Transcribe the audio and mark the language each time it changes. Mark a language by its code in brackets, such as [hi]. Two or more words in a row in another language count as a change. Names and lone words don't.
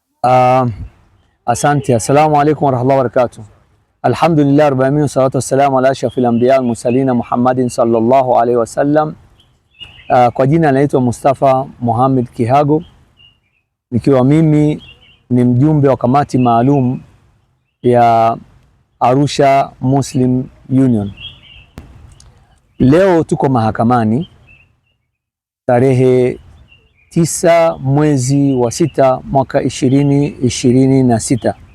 [sw] Asante. [ar] السلام عليكم ورحمة الله وبركاته. الحمد لله رب العالمين، والصلاة والسلام على أشرف الأنبياء والمرسلين محمد صلى الله عليه وسلم. [sw] Kwa jina naitwa Mustafa Mohamed Kihago, nikiwa mimi ni mjumbe wa kamati maalum ya Arusha Muslim Union. Leo tuko mahakamani tarehe 9 mwezi wa 6 mwaka 2026,